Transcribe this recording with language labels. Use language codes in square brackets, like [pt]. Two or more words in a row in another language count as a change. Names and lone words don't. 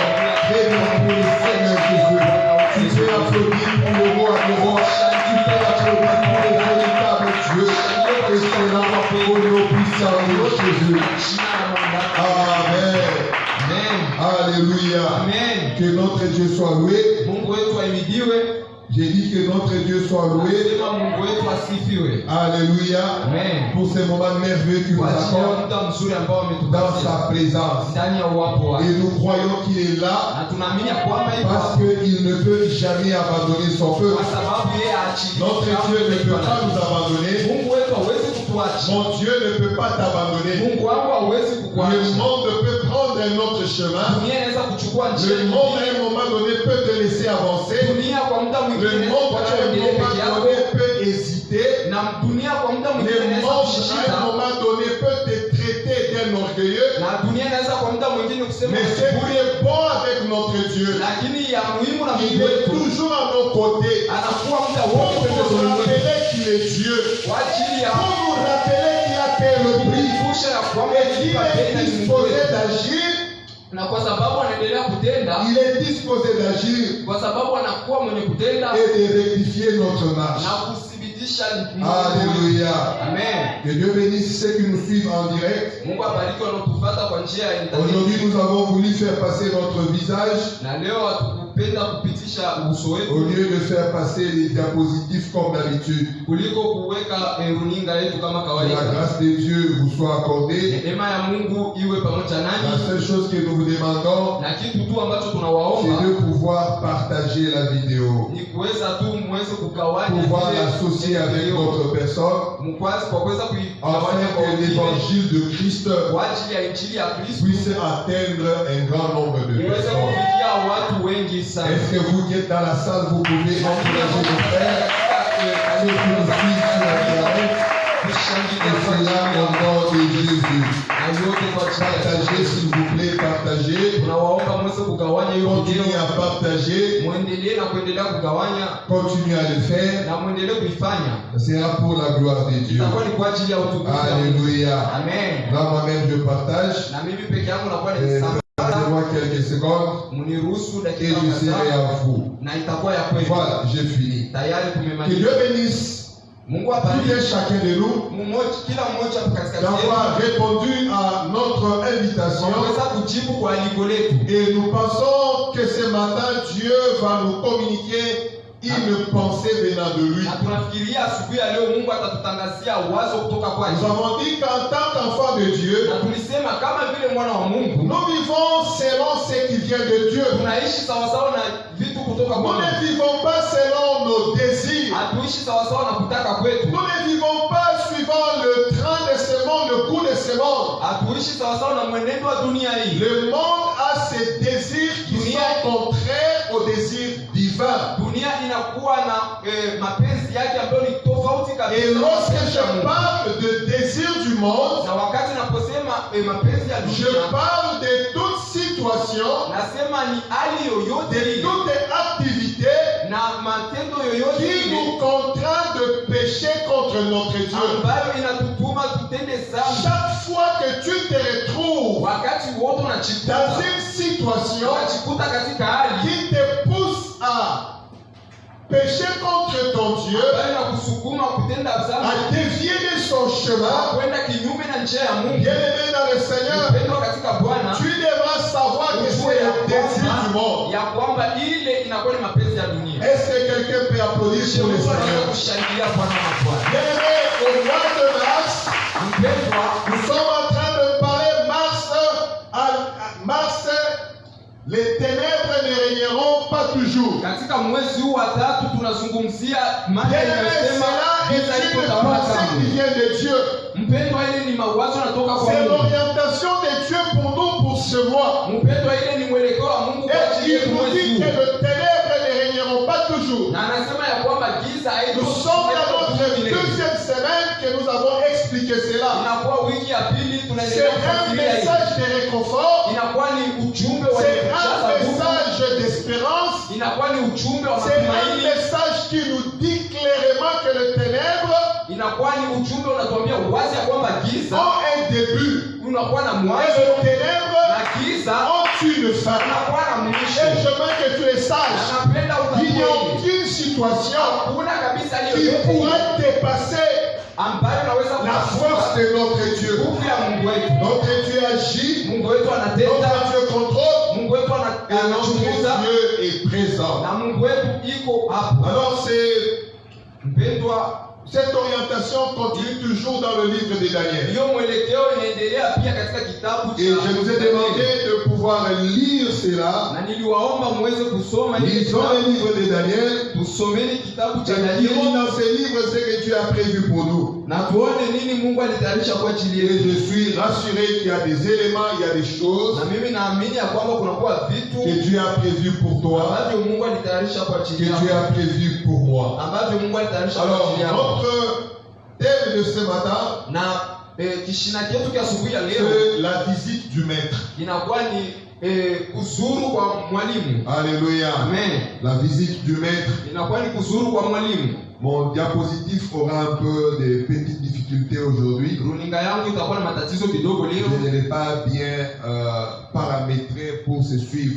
[fr] Pour le Seigneur Jésus. Tu peux applaudir pour le roi des rois. Tu peux applaudir pour le véritable Dieu. Et c'est là au nom puissant de Jésus. Amen. Amen. Alléluia. Amen. Que notre Dieu soit loué. [sw] Mungu wetu ahimidiwe. [fr] J'ai dit que notre Dieu soit loué. [sw] Sema Mungu wetu asifiwe. [fr] Alléluia. Amen. Pour ce moment merveilleux qu'il nous [sw] Kwa ajili ya [fr] accorde [sw] muda mzuri ambao [fr] dans [sw] ametupatia [fr] sa présence. [sw] ndani ya uwapo wake. [fr] Et nous croyons qu'il est là [sw] Na tunaamini ya kwamba iko [fr] parce [sw] hapo [fr] qu'il ne peut jamais abandonner son peuple. [sw] kwa sababu yeye aachilie. [fr] Notre Dieu ne peut pas nous abandonner. [sw] Mungu wetu hawezi kutuacha. [fr] Mon Dieu ne peut pas t'abandonner. [sw] Mungu wangu hawezi [fr] Le [sw] kukuacha. [fr] monde peut prendre un autre chemin. [sw] Dunia inaweza kuchukua njia [fr] Le monde à [sw] nyingine. [fr] un moment donné peut te laisser avancer. [sw] Dunia kwa muda mwingine [fr] Le [sw] inaweza [fr] monde [sw] kuacha [fr] à un [sw] uendelee [fr] moment [sw] peke yako. [fr] donné peut hésiter. [sw] Na dunia kwa muda mwingine [fr] Le [sw] inaweza [fr] monde à un [sw] kushishita. [fr] moment donné peut te traiter d'un orgueilleux. [sw] Na dunia inaweza kwa muda mwingine kusema [fr] Mais ce qui est bon avec notre Dieu, [sw] lakini ya muhimu na [fr] il [sw] Mungu [fr] est [sw] wetu [fr] toujours à nos côtés. [sw] anakuwa muda [fr] Pour [sw] wote [fr] nous [sw] pembezoni mwetu [fr] rappeler qu'il est Dieu. [sw] kwa ajili ya [fr] Pour nous rappeler qu'il a payé le prix. [sw] kukumbusha ya kwamba [fr] Et qu'il [sw] alipa bei na [fr] est [sw] ni Mungu [fr] disposé [sw] wetu. [fr] d'agir. [sw] Na kwa sababu anaendelea kutenda, [fr] Il est disposé d'agir [sw] kwa sababu anakuwa mwenye kutenda [fr] et de rectifier notre marche. [sw] na kuthibitisha [fr] Alléluia. Amen. Que Dieu bénisse ceux qui nous suivent en direct. [sw] Mungu abariki wanaotufuata kwa njia ya internet. [fr] Aujourd'hui, nous avons voulu faire passer notre visage [sw] Na leo hatukupenda kupitisha uso [fr] au [sw] wetu [fr] lieu de faire passer les diapositives comme d'habitude. [sw] kuliko kuweka runinga yetu kama [fr] Que la [sw] kawaida. [fr] grâce de Dieu vous soit accordée. [sw] Neema ya Mungu iwe pamoja [fr] La [sw] nanyi, [fr] seule chose que nous vous demandons, [sw] na kitu tu ambacho [fr] c'est [sw] tunawaomba [fr] de pouvoir partager la vidéo, [sw] ni kuweza tu muweze kugawanya [fr] pouvoir [sw] vile [fr] l'associer avec [sw] video. [fr] votre personne, [sw] Mkwazi kwa kuweza [fr] afin [sw] kuigawanya kwa [fr] que [sw] wengine [fr] l'évangile de Christ [sw] kwa ajili ya injili ya Kristo [fr] puisse atteindre un grand nombre de [sw] iweze [fr] personnes. [sw] kufikia watu wengi sana. [fr] Est-ce que vous qui êtes dans la salle, vous pouvez encourager nos frères, ceux qui nous suivent sur Internet, et cela au nom de Jésus. Partagez s'il vous plaît, partagez. [sw] Tunawaomba mweze kugawanya hiyo [fr] Continuez [sw] video, [fr] à partager, [sw] muendelee na kuendelea kugawanya [fr] continuez à le faire. [sw] na muendelee kuifanya. [fr] Ce sera pour la gloire de Dieu. [sw] Itakuwa ni kwa ajili ya utukufu wa Mungu. [fr] Alléluia. Amen. Là, moi-même, je partage. [sw] Na mimi peke yangu nakuwa [fr] Et [sw] nikisambaza, [fr] Laissez-moi quelques secondes [sw] mniruhusu [fr] et [sw] dakika [fr] je serai [sw] kadhaa [fr] à vous. [sw] na itakuwa ya kweli. [fr] Voilà, j'ai fini. [sw] Tayari [fr] Que [sw] tumemaliza. [fr] Dieu bénisse [sw] Mungu [fr] tout [sw] abariki [fr] un chacun de nous [sw] kila mmoja katikati yetu [fr] d'avoir répondu à notre invitation. [sw] waweza kujibu kwa aliko letu. [fr] Et nous pensons que ce matin, Dieu va nous communiquer une pensée venant de lui. [sw] Na tunafikiria asubuhi ya leo Mungu atatutangazia wazo kutoka kwake. [fr] Nous avons dit qu'en tant qu'enfant de Dieu, [sw] Na tulisema kama vile mwana wa Mungu [fr] nous vivons selon ce qui vient de Dieu. [sw] tunaishi sawasawa na vitu kutoka kwa [fr] Nous [sw] Mungu. [fr] ne vivons pas selon nos désirs. [sw] Hatuishi sawasawa na kutaka kwetu. [fr] Nous ne vivons pas suivant le train de ce monde, le cours de ce monde. [sw] Hatuishi sawasawa na mwenendo wa dunia hii. [fr] Le monde a ses désirs qui sont contraires aux désirs divins. [sw] Dunia inakuwa na mapenzi yake ambayo ni tofauti kabisa. [fr] Et [sw] na [fr] lorsque [sw] mapenzi ya [fr] je [sw] Mungu. [fr] parle de désirs du monde, [sw] Na wakati naposema mapenzi ya [fr] je [sw] dunia, [fr] parle de toute situation, [sw] nasema ni hali yoyote [fr] de [sw] ile [fr] toute activité [sw] na matendo yoyote [fr] qui [sw] ile [fr] nous contraint de pécher contre notre Dieu. [sw] ambayo inatutuma tutende dhambi. [fr] Chaque fois que tu te retrouves [sw] Wakati wote [fr] dans [sw] unajikuta [fr] une situation [sw] unajikuta katika hali [fr] qui te péché contre ton Dieu, [sw] ambayo inakusukuma kutenda [fr] à [sw] dhambi, [fr] dévier de son chemin, [sw] kwenda kinyume na njia ya Mungu. [fr] bien-aimé dans le Seigneur, [sw] Mpendwa katika Bwana, [fr] tu devras savoir que [sw] ujue [fr] c'est le désir du monde. [sw] ya kwamba ile inakuwa ni mapenzi ya dunia. [fr] Est-ce que quelqu'un peut applaudir Je pour le [sw] mtu anaweza [fr] Seigneur? [sw] kushangilia Bwana na Bwana. [fr] Bien-aimé, au mois de mars, [sw] Mpendwa, [fr] nous sommes en train de parler mars, les ténèbres ne régneront pas toujours. [sw] katika mwezi huu wa tatu tunazungumzia mada [fr] Bien-aimé, [sw] inayosema giza [fr] cela est [sw] liko [fr] une [sw] tawala [fr] pensée qui [sw] kamwe. [fr] vient de Dieu. [sw] Mpendwa, ile ni mawazo yanatoka kwa [fr] C'est [sw] Mungu. [fr] l'orientation de Dieu pour nous pour ce mois. [sw] Mpendwa, ile ni mwelekeo wa Mungu kwa [fr] Et [sw] ajili yetu [fr] il nous [sw] mwezi [fr] dit que [sw] huu. [fr] les ténèbres ne régneront pas toujours. [sw] Na anasema ya kwamba giza [fr] Nous sommes dans notre [sw] haitokuwa [fr] deuxième semaine que nous avons expliqué cela. [sw] inakuwa wiki ya pili [fr] C'est [sw] tunaendelea [fr] un [sw] kufuatilia hii. [fr] message de réconfort. [sw] Inakuwa ni ujumbe wa [fr] C'est un [sw] kujaza nguvu. [fr] message d'espérance. [sw] Inakuwa ni ujumbe wa [fr] C'est un [sw] matumaini. [fr] message qui nous dit clairement que les ténèbres [sw] Inakuwa ni ujumbe unatuambia wazi ya kwamba giza [fr] ont un début. [sw] unakuwa na [fr] Et [sw] mwanzo [fr] les ténèbres [sw] na giza [fr] ont une fin. [sw] unakuwa na [fr] Et [sw] mwisho. [fr] je veux que tu le saches. [sw] Na napenda [fr] Il n'y a [sw] utambue [fr] aucune situation [sw] hakuna kabisa [fr] qui [sw] aliyo [fr] pourrait dépasser [sw] ambayo naweza [fr] la force de notre Dieu. [sw] nguvu ya Mungu wetu. [fr] Notre Dieu agit, [sw] Mungu wetu anatenda, [fr] notre Dieu contrôle, [sw] Mungu wetu [fr] et notre [sw] anachunguza [fr] Dieu est présent. [sw] na Mungu wetu iko hapo. [fr] Alors [sw] Mpendwa, [fr] cette orientation continue toujours dans le livre de Daniel. [sw] hiyo mwelekeo inaendelea pia katika kitabu [fr] Et je vous ai demandé de pouvoir lire cela. [sw] na niliwaomba muweze kusoma hili [fr] Lisons le [sw] kitabu. [fr] livre de Daniel. [sw] Tusomeni kitabu cha [fr] Et lisons [sw] Danieli [fr] dans ce livre ce que Dieu a prévu pour nous. [sw] na tuone nini Mungu alitayarisha kwa ajili [fr] Et [sw] yetu. [fr] je suis rassuré qu'il y a des éléments, il y a des choses [sw] Na mimi naamini ya kwamba kunakuwa vitu [fr] que Dieu a prévu pour toi, [sw] ambavyo Mungu alitayarisha kwa [fr] que [sw] ajili [fr] Dieu [sw] yako, [fr] a prévu pour moi. [sw] ambavyo Mungu alitayarisha kwa [fr] Alors, [sw] ajili yako. [fr] notre thème de ce matin, [sw] Na kishina chetu cha asubuhi ya leo [fr] c'est la visite du maître. [sw] inakuwa ni kuzuru kwa mwalimu. [fr] Alléluia. Amen. La visite du maître. [sw] Inakuwa ni kuzuru kwa mwalimu. [fr] Mon diapositive aura un peu de petites difficultés aujourd'hui. [sw] Runinga yangu itakuwa na matatizo kidogo leo. [fr] Je ne l'ai pas bien paramétré pour se suivre.